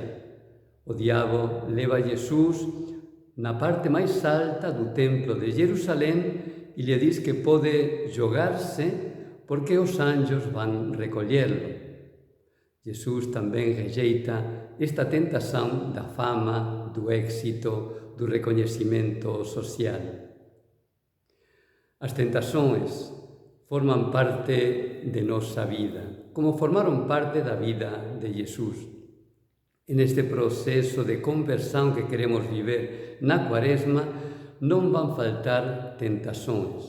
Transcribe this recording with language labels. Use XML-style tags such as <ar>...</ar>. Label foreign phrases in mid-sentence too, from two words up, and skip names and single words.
<pt>O diabo leva Jesus na parte mais alta do templo de Jerusalém e lhe diz que pode jogar-se porque os anjos vão recolhê-lo. Jesus também rejeita esta tentação da fama, do êxito, do reconhecimento social.</pt> <gl>As tentações forman parte de nosa vida, como formaron parte da vida de Jesus. En este proceso de conversão que queremos viver na Quaresma, non van faltar tentações.</gl>